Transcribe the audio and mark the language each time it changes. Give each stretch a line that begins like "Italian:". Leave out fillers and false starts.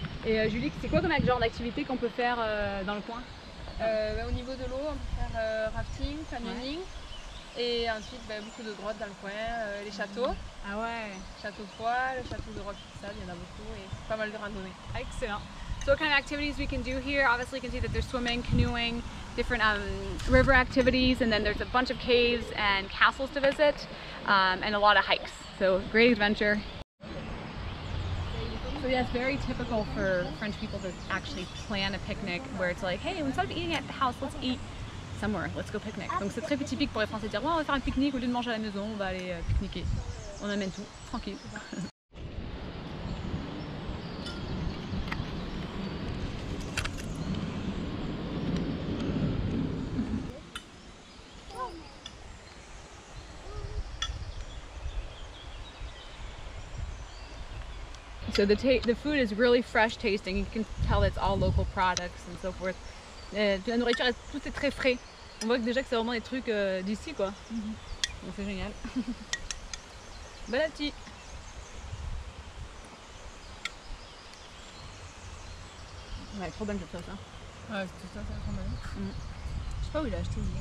French: Et Julie, c'est quoi comme genre d'activité qu'on peut faire dans le coin? Au niveau de l'eau, on peut faire rafting, canoeing, et ensuite beaucoup de grottes dans le coin, les châteaux. Ah ouais. Château de Poix, le château de Roquefort, il y en a beaucoup et pas mal de randonnées. Excellent.
English: So what kind of activities we can do here? Obviously you can see that there's swimming, canoeing, different river activities, and then there's a bunch of caves and castles to visit, and a lot of hikes. So great adventure. So yeah, it's very typical for French people to actually plan a picnic where it's like, hey, instead of eating at the house, let's eat somewhere, let's go picnic.
French: Donc c'est très typique pour les Français de dire, ouais, on va faire un pique-nique, au lieu de manger à la maison, on va aller pique-niquer. On amène tout, tranquille.
English: So the food is really fresh tasting. You can tell it's all local products and so forth.
French: La nourriture, tout est très frais. On voit que déjà que c'est vraiment des trucs d'ici quoi. Donc c'est génial. Bon appétit. Ouais, trop bonne cette sauce. Hein. Ouais, c'est tout ça, c'est trop bon. Je sais pas où il a acheté.